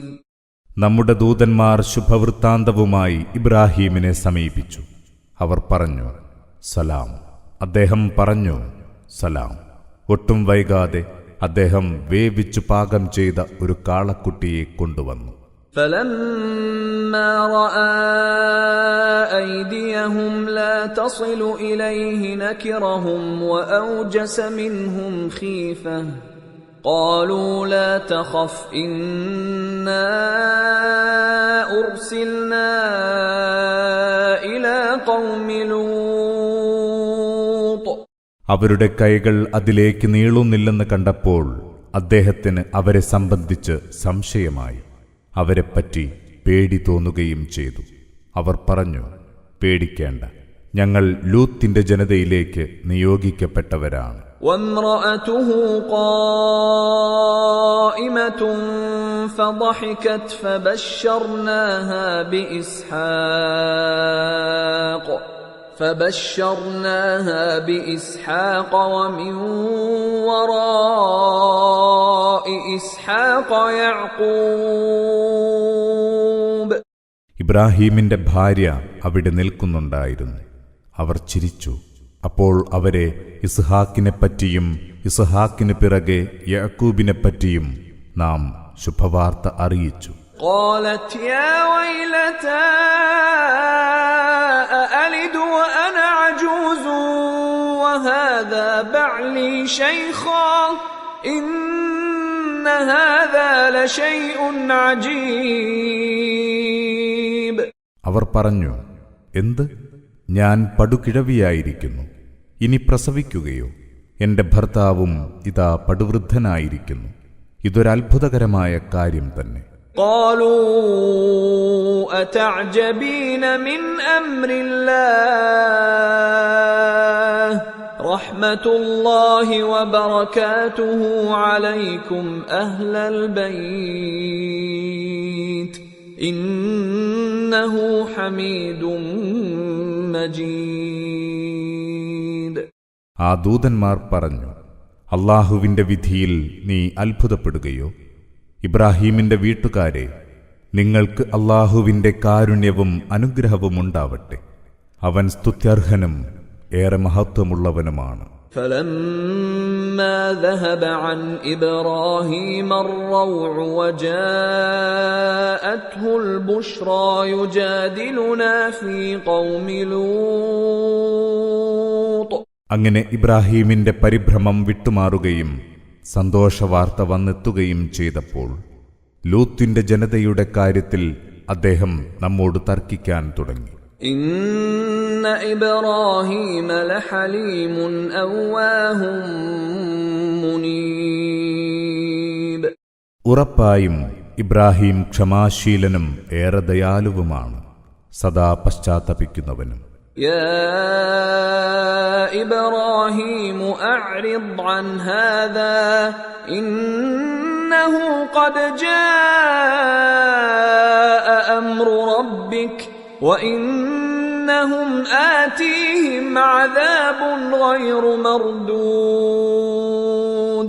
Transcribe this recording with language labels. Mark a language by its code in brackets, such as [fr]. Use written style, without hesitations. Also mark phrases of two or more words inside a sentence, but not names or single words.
[ml] നമ്മുടെ ദൂതന്മാർ ശുഭവൃത്താന്തവുമായി ഇബ്രാഹീമിനെ സമീപിച്ചു. അവർ പറഞ്ഞു, സലാം. അദ്ദേഹം പറഞ്ഞു, സലാം. ഒട്ടും വൈകാതെ അദ്ദേഹം വേവിച്ചു പാകം ചെയ്ത ഒരു കാളക്കുട്ടിയെ കൊണ്ടുവന്നു. [ar] فلما رأى أيديهم لا تصل إليه نكرهم وأوجس منهم خيفة قالوا لا تخف إنا أرسلنا إلى قوم لوط. [ml] അവരുടെ കൈകൾ അതിലേക്ക് നീളുന്നില്ലെന്ന് കണ്ടപ്പോൾ അദ്ദേഹത്തിന് അവരെ സംബന്ധിച്ച് സംശയമായി. അവരെപ്പറ്റി പേടി തോന്നുകയും ചെയ്തു. അവർ പറഞ്ഞു, പേടിക്കേണ്ട, ഞങ്ങൾ ലൂത്തിന്റെ ജനതയിലേക്ക് നിയോഗിക്കപ്പെട്ടവരാണ്. [ar] وامرأته قائمة فضحكت فبشرناها بإسحاق ومن وراء إسحاق يعقوب. [ml] ഇബ്രാഹീമിന്റെ ഭാര്യ അവിടെ നിൽക്കുന്നുണ്ടായിരുന്നു. അവർ ചിരിച്ചു. അപ്പോൾ അവരെ ഇസ്ഹാക്കിനെപ്പറ്റിയും ഇസ്ഹാക്കിന് പിറകെ യാക്കൂബിനെപ്പറ്റിയും നാം ശുഭവാർത്ത അറിയിച്ചു. [ar] قالت يا ويلتى أألد وأنا عجوز وهذا بعلي شيخا إن هذا لشيء عجيب. [ml] അവർ പറഞ്ഞു, എന്ത്, ഞാൻ പടുകിഴവിയായിരിക്കുന്നു, ഇനി പ്രസവിക്കുകയോ? എന്റെ ഭർത്താവും ഇതാ പടുവൃദ്ധനായിരിക്കുന്നു. ഇതൊരത്ഭുതകരമായ കാര്യം തന്നെ. [ar] قالوا أتعجبين من أمر الله رحمة الله وبركاته عليكم أهل البيت إنه حميد مجيد. [ml] ആ ദൂതന്മാർ പറഞ്ഞു, അല്ലാഹുവിന്റെ വിധിയിൽ നീ അത്ഭുതപ്പെടുകയോ? ഇബ്രാഹീമിന്റെ വീട്ടുകാരെ, നിങ്ങൾക്ക് അല്ലാഹുവിന്റെ കാരുണ്യവും അനുഗ്രഹവും ഉണ്ടാവട്ടെ. അവൻ സ്തുത്യർഹനും ഏറെ മഹത്വമുള്ളവനുമാണ്. [ar] فلما ذهب عن إبراهيم الروع وجاءته البشرى يجادلنا في قوم لوط. [ml] അങ്ങനെ ഇബ്രാഹീമിന്റെ പരിഭ്രമം വിട്ടുമാറുകയും സന്തോഷവാർത്ത വന്നെത്തുകയും ചെയ്തപ്പോൾ ലൂത്തിന്റെ ജനതയുടെ കാര്യത്തിൽ അദ്ദേഹം നമ്മോട് തർക്കിക്കാൻ തുടങ്ങി. [ar] إن إبراهيم لحليم أواه منيب. [ml] ഉറപ്പായും ഇബ്രാഹിം ക്ഷമാശീലനും ഏറെ ദയാലുവുമാണ്, സദാ പശ്ചാത്തപിക്കുന്നവനും. [ar] يا إبراهيم أعرض عن هذا إنه قد جاء أمر ربك وإنهم آتيهم عذاب غير مردود.